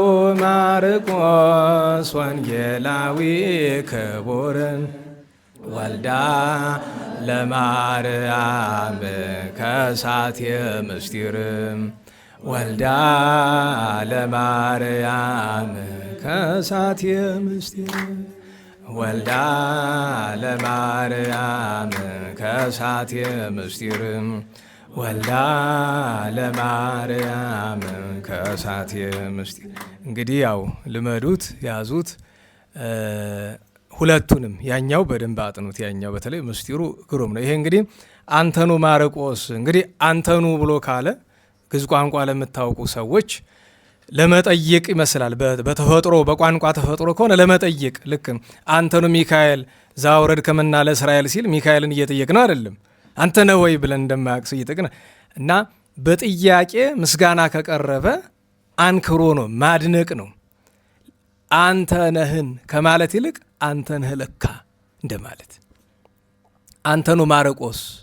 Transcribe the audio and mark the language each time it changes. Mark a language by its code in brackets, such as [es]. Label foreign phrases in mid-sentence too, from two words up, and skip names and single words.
[gez] ማርቆስ ወንጌላዊ ክቡር ወልዳ ለማርያም ከሳቴ ምስጢር ወልዳ ለማርያም ከሳቴ ምስጢር ወልዳ ለማርያም ከሳቴ ምስጢር ወልዳ ለማርያም ከሳቴ ምስጢር። [am] እንግዲህ ያው ልመዱት፣ ያዙት። ሁለቱንም ያኛው በደንብ አጥኑት። ያኛው በተለይ ምስጢሩ ግሩም ነው። ይሄ እንግዲህ [gez] አንተኑ ማርቆስ። [am] እንግዲህ አንተኑ ብሎ ካለ ግዕዝ ቋንቋ ለምታውቁ ሰዎች ለመጠየቅ ይመስላል። በተፈጥሮ በቋንቋ ተፈጥሮ ከሆነ ለመጠየቅ ልክ [gez] አንተኑ ሚካኤል ዛውረድ ከመና ለእስራኤል [am] ሲል ሚካኤልን እየጠየቅ ነው አይደለም። አንተ ነህ ወይ ብለን እንደማያውቅ ሰው እየጠየቅ ነው። እና በጥያቄ ምስጋና ከቀረበ አንክሮ ነው፣ ማድነቅ ነው። አንተ ነህን ከማለት ይልቅ አንተ ነህ ለካ እንደማለት። [gez] አንተኑ ማርቆስ